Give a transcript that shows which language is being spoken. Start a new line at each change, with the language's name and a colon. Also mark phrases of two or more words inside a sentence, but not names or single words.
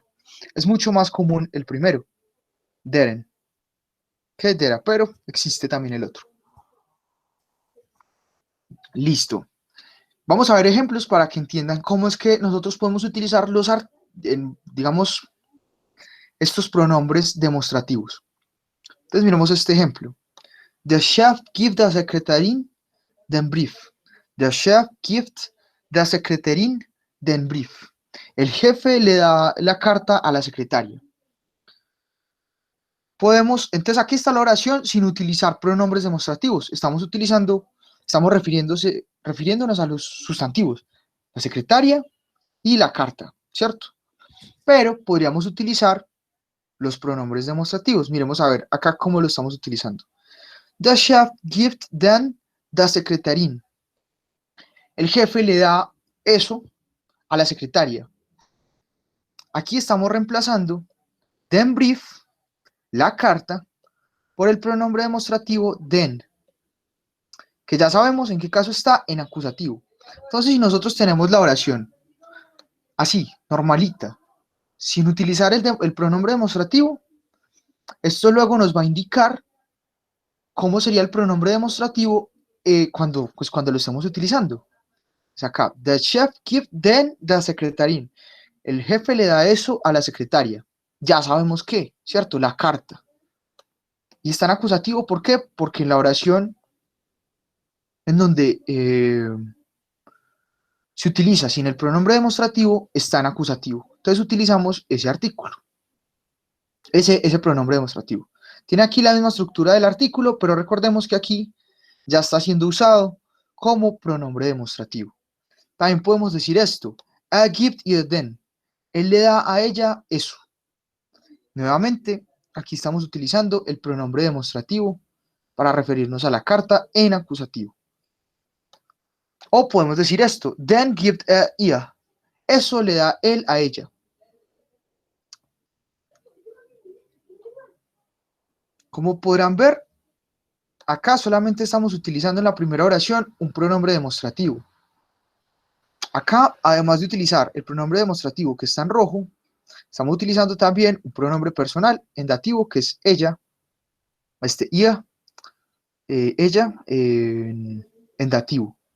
Spanish: Es mucho más común el primero, deren, que dera, pero existe también el otro. Listo. Vamos a ver ejemplos para que entiendan cómo es que nosotros podemos utilizar digamos, estos pronombres demostrativos. Entonces miremos este ejemplo.
German: Der Chef gibt der Sekretärin den Brief. Der Chef gibt der Sekretärin den Brief.
Spanish: El jefe le da la carta a la secretaria. Entonces aquí está la oración sin utilizar pronombres demostrativos. Estamos refiriéndonos a los sustantivos, la secretaria y la carta, ¿cierto? Pero podríamos utilizar los pronombres demostrativos. Miremos a ver acá cómo lo estamos utilizando.
German: Der Chef gibt den der Sekretärin.
Spanish: El jefe le da eso a la secretaria. Aquí estamos reemplazando
German: den Brief,
Spanish: la carta, por el pronombre demostrativo den, que ya sabemos en qué caso está en acusativo. Entonces, si nosotros tenemos la oración así, normalita, sin utilizar el pronombre demostrativo, esto luego nos va a indicar cómo sería el pronombre demostrativo cuando lo estemos utilizando. Es acá,
German: der Chef gibt den der Sekretärin.
Spanish: El jefe le da eso a la secretaria. Ya sabemos qué, ¿cierto? La carta. Y está en acusativo, ¿por qué? Porque en la oración en donde se utiliza sin el pronombre demostrativo, está en acusativo. Entonces utilizamos ese artículo, ese pronombre demostrativo. Tiene aquí la misma estructura del artículo, pero recordemos que aquí ya está siendo usado como pronombre demostrativo. También podemos decir esto:
German: a gibt ihr den.
Spanish: Él le da a ella eso. Nuevamente, aquí estamos utilizando el pronombre demostrativo para referirnos a la carta en acusativo. O podemos decir esto:
German: den gibt er ihr.
Spanish: Eso le da él a ella. Como podrán ver, acá solamente estamos utilizando en la primera oración un pronombre demostrativo. Acá, además de utilizar el pronombre demostrativo que está en rojo, estamos utilizando también un pronombre personal en dativo que es ella, ia, ella en dativo.